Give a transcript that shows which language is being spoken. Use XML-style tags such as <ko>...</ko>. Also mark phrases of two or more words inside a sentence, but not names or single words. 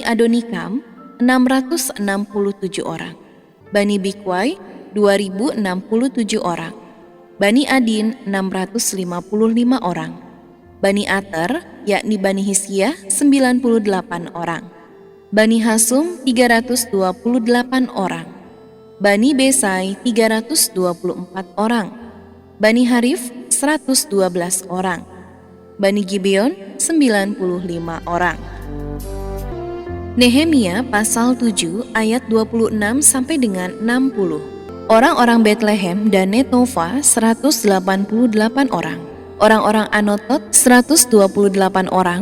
<id>Adonikam 667 orang, Bani Bikwai 2067 orang, Bani Adin 655 orang, Bani Ater yakni Bani Hiskia 98 orang, Bani Hasum 328 orang, Bani Besai 324 orang, Bani Harif 112 orang, Bani Gibeon 95 orang. Nehemia pasal 7 ayat 26 sampai dengan 60. Orang-orang Betlehem dan Netova 188 orang. Orang-orang Anotot 128 orang.</id>